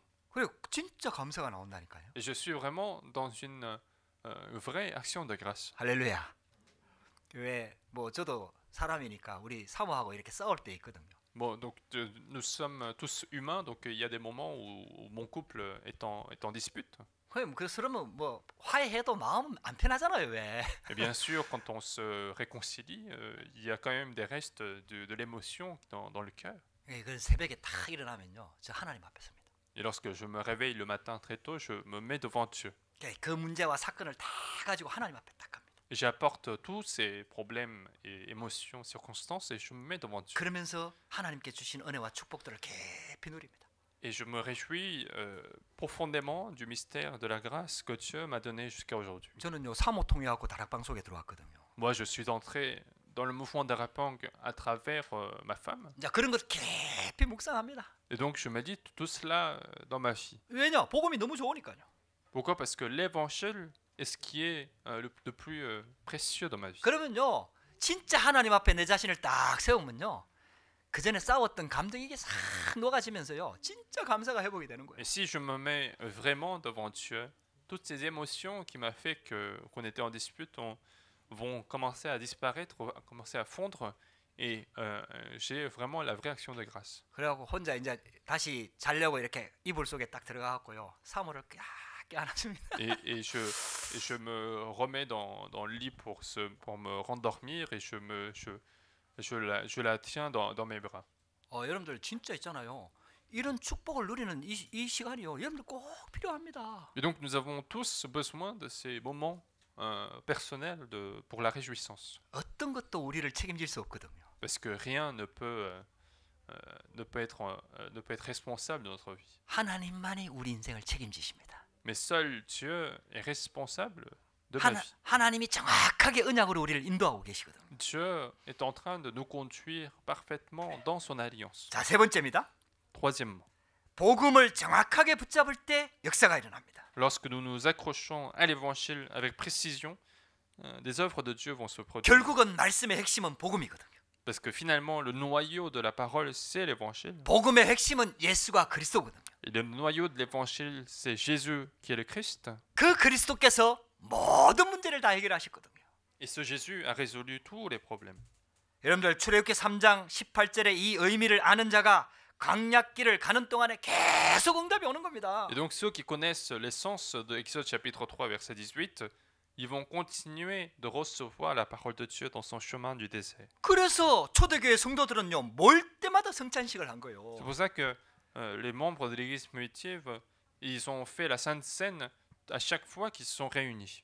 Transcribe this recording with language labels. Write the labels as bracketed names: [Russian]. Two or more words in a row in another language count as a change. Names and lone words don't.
[Korean] 그리고 진짜 감사가 나온다니까요. [French] Et je suis vraiment dans une vraie action de grâce. [Korean] 할렐루야. 왜 뭐 저도 사람이니까 우리 사모하고 이렇게 싸울 때 있거든요. [French] Bon, donc nous sommes tous humains, donc il y a des moments où mon couple est en dispute. [Korean] 그러면 뭐 화해해도 마음 안 편하잖아요. 왜? [French] Et bien sûr, quand on se réconcilie, il y a quand même des restes de l'émotion dans le cœur. [Korean] 그 새벽에 딱 일어나면요, 저 하나님 앞에 섭니다. [French] Et lorsque je me réveille le matin très tôt, je me mets devant Dieu. [Korean] 그 문제와 사건을 다 가지고 하나님 앞에 딱 갑니다. [French] Et j'apporte tous ces problèmes et émotions, circonstances, et je me mets devant Dieu. [Korean] 그러면서 하나님께 주신 은혜와 축복들을 깊이 누립니다. [French] Et je me réjouis profondément du mystère de la grâce que Dieu m'a donné jusqu'à aujourd'hui. [Korean] 저는요 사모 통해 갖고 다락방 속에 들어왔거든요. [French] Moi, je suis entré dans le mouvement d'Arapang à travers ma femme. [Korean] 자, 그런 것 깊이 묵상합니다. [French] Et donc, je médite tout cela dans ma vie. [Korean] 왜냐? 복음이 너무 좋으니까요. [French] Pourquoi? Parce que l'évangile est ce qui est le plus précieux dans ma vie. [Korean] 그러면요, 진짜 하나님 앞에 내 자신을 딱 세우면요, 그 전에 싸웠던 감정이 이게 싹 녹아지면서요, 진짜 감사가 회복이 되는 거예요. [French] Et si je me mets vraiment devant Dieu, toutes ces émotions qui m'a fait qu'on était en dispute vont commencer à disparaître, vont commencer à fondre, et j'ai vraiment la vraie action de grâce. [Korean] 그래갖고 혼자 이제 다시 자려고 이렇게 이불 속에 딱 들어가갖고요, 사모를 안아줍니다. [French] Et je me remets dans le lit pour me rendormir, et je la tiens dans mes bras. [Korean] 여러분들 진짜 있잖아요. 이런 축복을 누리는 이 시간이요, 여러분들 꼭 필요합니다. [French] Et donc nous avons tous besoin de ces moments personnels pour la réjouissance. [Korean] 어떤 것도 우리를 책임질 수 없거든요. [French] Parce que rien ne peut être responsable de notre vie. [Korean] 하나님만이 우리 인생을 책임지십니다. [French] Mais seul Dieu est responsable de ma vie. [Korean] 하나님이 정확하게 언약으로 우리를 인도하고 계시거든요. [French] Dieu est en train de nous conduire parfaitement dans son alliance. [Korean] 자, 세 번째입니다. [French] Troisièmement, [Korean] 복음을 정확하게 붙잡을 때 역사가 일어납니다. [French] lorsque nous nous accrochons à l'évangile avec précision, des œuvres de Dieu vont se produire. [Korean] 결국은 말씀의 핵심은 복음이거든요. [French] Parce que finalement, le noyau de la parole, c'est l'évangile. [Korean] 복음의 핵심은 예수가 그리스도거든요. [French] Et le noyau de l'évangile, c'est Jésus qui est le Christ. [Korean] 그 그리스도께서 모든 문제를 다 해결하셨거든요. [French] Et ce Jésus a résolu tous les problèmes. [Korean] 여러분들 출애굽기 3장 18절의 이 의미를 아는 자가 광야길을 가는 동안에 계속 응답이 오는 겁니다. [French] Et donc ceux qui connaissent l'essence de Exode chapitre 3 verset 18, ils vont continuer de recevoir la parole de Dieu dans son chemin du désert. [Korean] 그래서 초대교회 성도들은요, 몰 때마다 성찬식을 한 거예요. [French] C'est pour ça que les membres de l'église primitive, ils ont fait la Sainte Seine à chaque fois qu'ils se sont réunis.